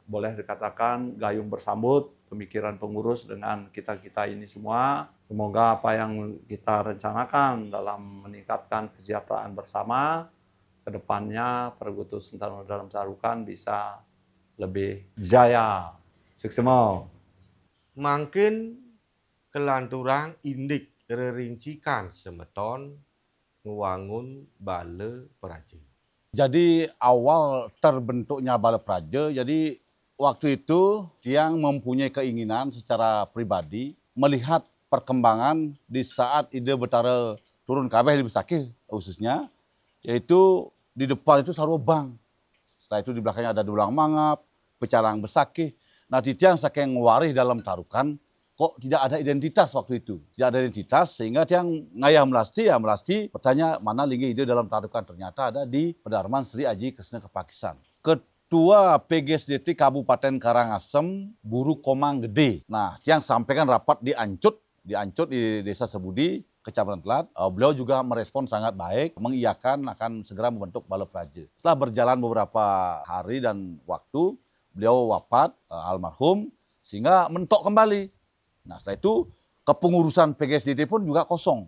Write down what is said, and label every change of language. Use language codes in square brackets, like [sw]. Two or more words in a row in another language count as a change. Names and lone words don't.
[id] Boleh dikatakan gayung bersambut pemikiran pengurus dengan kita-kita ini semua. Semoga apa yang kita rencanakan dalam meningkatkan kesejahteraan bersama, ke depannya Parugutru Sentanu dalam Tarukan bisa lebih jaya. Suksema. [ban] Mangkin kelanturang indik rerincikan semeton ngewangun bale praja. [id] Jadi awal terbentuknya Bala Praja, jadi waktu itu Tiang mempunyai keinginan secara pribadi melihat perkembangan di saat ide Betara turun kabeh di Besakih khususnya, yaitu di depan itu sarobang. Setelah itu di belakangnya ada dulang mangap, pecalang Besakih. Nah di Tiang [ban] saking warih [id] dalam tarukan, kok tidak ada identitas waktu itu. Tidak ada identitas sehingga Tiang ngayah melasti bertanya mana linggi ide dalam tarukan. Ternyata ada di Pedarman Sri Aji Kesena Kepakisan. Ketua PGSDT Kabupaten Karangasem, Guru Komang Gede. Nah Tiang sampaikan rapat di Ancut di Desa Sebudi, Kecamatan Telat. Beliau juga merespon sangat baik, mengiyakan akan segera membentuk Bala Praja. Setelah berjalan beberapa hari dan waktu, beliau wafat, almarhum, sehingga mentok kembali. Nah setelah itu kepengurusan PGSDT pun juga kosong.